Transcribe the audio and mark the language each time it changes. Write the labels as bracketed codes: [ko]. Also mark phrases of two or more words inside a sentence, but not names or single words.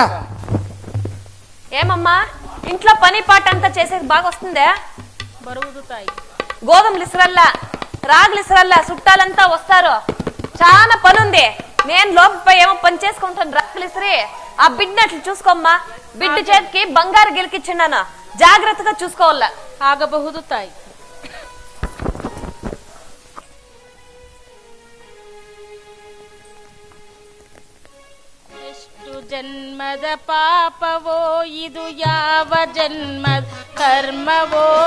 [te] ఏమమ్మా ఇంట్లో పని పాట అంతా చేసేది బాగా వస్తుందే [kn] ಬರುವುದು ತಾಯಿ [te] గోధుమలు ఇసరల్లా రాగులు ఇసరల్లా చుట్టాలంతా వస్తారు చాలా పని ఉంది నేను లోపల ఏమో పని చేసుకుంటాను రాగులు ఇసరి ఆ బిడ్డ అట్లా చూసుకోమ్మా బిడ్డ చేతికి బంగారు గెలికిచ్చిండాను జాగ్రత్తగా చూసుకోవాలా [kn] ಆಗಬಹುದು ತಾಯಿ ಎಷ್ಟು ಜನ್ಮದ ಪಾಪವೋ ಇದು ಯಾವ ಜನ್ಮದ ಕರ್ಮವೋ